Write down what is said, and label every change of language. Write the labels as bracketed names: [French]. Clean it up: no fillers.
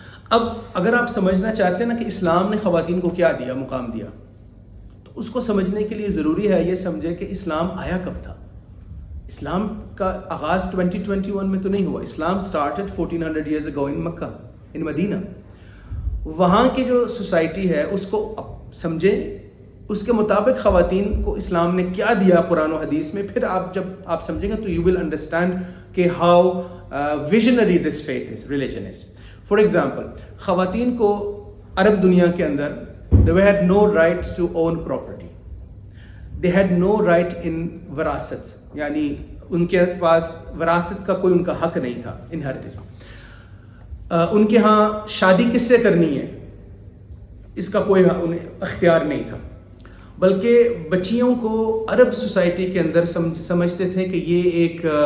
[Urdu] اب اگر آپ سمجھنا چاہتے ہیں نا کہ اسلام نے خواتین کو کیا دیا، مقام دیا، تو اس کو سمجھنے کے لیے ضروری ہے یہ سمجھے کہ اسلام آیا کب تھا۔ اسلام کا آغاز 2021 میں تو نہیں ہوا، اسلام [English] started 1400 years ago in [Urdu] Mecca, in مدینہ۔ وہاں کی جو سوسائٹی ہے اس کو سمجھیں، اس کے مطابق خواتین کو اسلام نے کیا دیا قرآن و حدیث میں، پھر جب آپ سمجھیں گے تو [English] you will understand [Urdu] کہ [English] how visionary this faith is, religion is. For example، [Urdu] خواتین کو عرب دنیا کے اندر [English] they had no right to own property. They had no right in [Urdu] وراثت، یعنی ان کے پاس وراثت کا کوئی ان کا حق نہیں تھا، انہیریٹیج۔ ان کے ہاں شادی کس سے کرنی ہے اس کا کوئی انہیں اختیار نہیں تھا، بلکہ بچیوں کو عرب سوسائٹی کے اندر سمجھتے تھے کہ یہ ایک